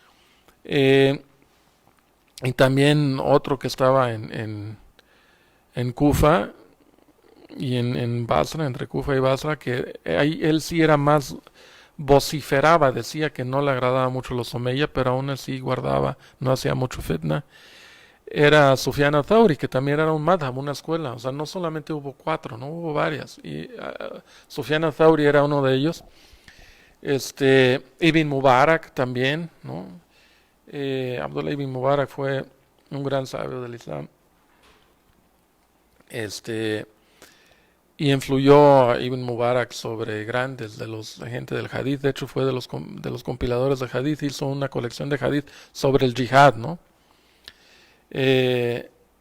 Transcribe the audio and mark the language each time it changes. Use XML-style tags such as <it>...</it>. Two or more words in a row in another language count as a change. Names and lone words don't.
<es>Y también otro que estaba en Kufa y en Basra, entre Kufa y Basra, que ahí él sí era más, vociferaba, decía que no le agradaba mucho los Omeya, pero aún así guardaba, no hacía mucho fitna. Era Sufyan al-Thawri, que también era un madhab, una escuela, o sea, no solamente hubo cuatro, no hubo varias, y Sufyan al-Thawri era uno de ellos. Ibn Mubarak también, ¿no? Abdullah ibn Mubarak fue un gran sabio del Islam. Y influyó a Ibn Mubarak sobre grandes de la gente del hadith. De hecho, fue de los compiladores de hadith. Hizo una colección de hadith sobre el jihad, ¿no?</es>